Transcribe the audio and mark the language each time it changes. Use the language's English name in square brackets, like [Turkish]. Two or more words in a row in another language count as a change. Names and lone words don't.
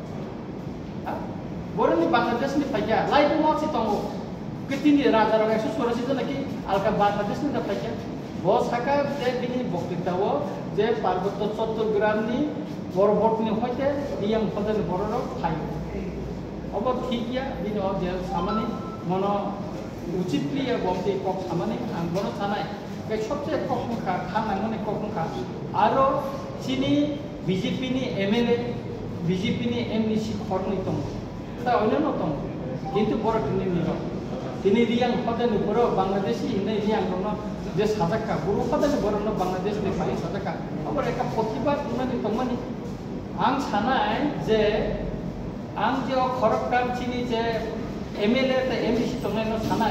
[Bodo] बरनि बांग्लादेश नि फाइया लाइबुमा से तंगो कितिनि राजा र 184 जना कि अलका बांग्लादेश नि फाइया ब साका जे बिनि बक्तिताव जे पार्वत्य चट्टग्रामनि बरबटनि हयते रियां हदानि बररक फाइयो अब ठीकिया बिनो जे सामानि मन उचितली बमति कक सामानि आं बन थानाय के सबसे कखनखा खानांगनि कखनखा आरो चिनि बीजेपी नि एमएलए बीजेपी नि एमनिसि खरनि दं ता अयनो दं किन्तु बर तिनि रियां हदानि बर बांग्लादेशि नै रियां दं जे साजाका बर हदानि बर बांग्लादेश नि फाइ साजाका अब एका प्रतिबाद उनानि दंमानि आं सानाय जे आं जे खरककाम चिनि जे एमएलए ते एमनिसि दंनायनो सानाय